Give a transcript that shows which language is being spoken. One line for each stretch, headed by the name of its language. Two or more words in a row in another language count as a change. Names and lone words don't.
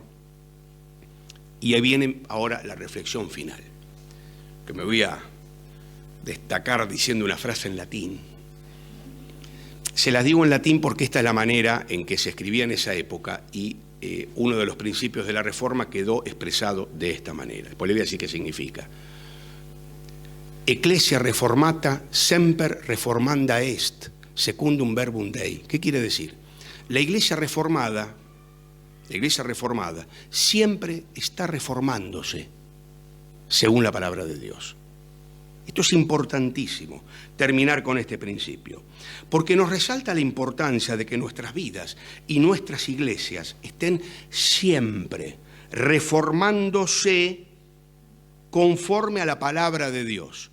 Spanish: Y ahí viene ahora la reflexión final, que me voy a destacar diciendo una frase en latín. Se las digo en latín porque esta es la manera en que se escribía en esa época y uno de los principios de la Reforma quedó expresado de esta manera. Después le voy a decir qué significa.
Latin: Ecclesia reformata semper reformanda est, secundum verbum Dei.
Spanish: ¿Qué quiere decir? La iglesia reformada siempre está reformándose según la palabra de Dios. Esto es importantísimo, terminar con este principio, porque nos resalta la importancia de que nuestras vidas y nuestras iglesias estén siempre reformándose conforme a la palabra de Dios.